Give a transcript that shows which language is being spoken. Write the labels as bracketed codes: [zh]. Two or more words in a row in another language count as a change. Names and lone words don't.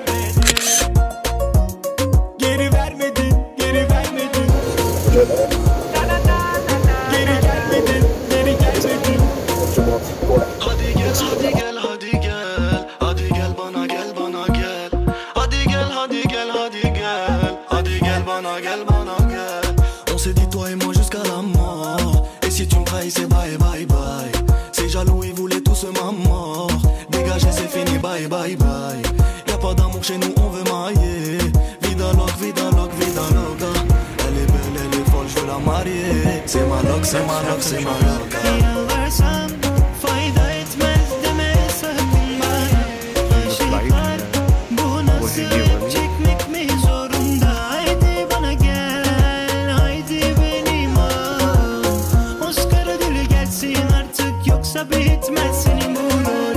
[tr] Geri vermedin, geri vermedin. Geri gelmedin, geri gelmedin. Hadi gel, hadi gel, hadi gel. Hadi gel bana, gel bana gel. Hadi gel, hadi gel, hadi gel. Hadi gel bana, gel bana gel. [fr] On s'est dit toi et moi jusqu'à la mort. Et si tu me trahis c'est [en] bye bye bye. [fr] Ces jaloux ils voulaient tous ma mort. Dégagez c'est fini [en] bye bye bye. [fr] Y'a pas d'amour chez nous on veut mailler. [es] Vida loca, vida loca, vida loca. [fr] Elle est belle, elle est folle, je veux la marier. C'est ma loca, c'est ma loca, c'est ma loca. [tr] Yalvarsam fayda etmez deme sakın bana. Aşıklar bu nasıl hep çekmek mi zorunda? Haydi bana gel, haydi benim ol. Oscar ödülü gelsin artık, yoksa bitmez senin bu rol.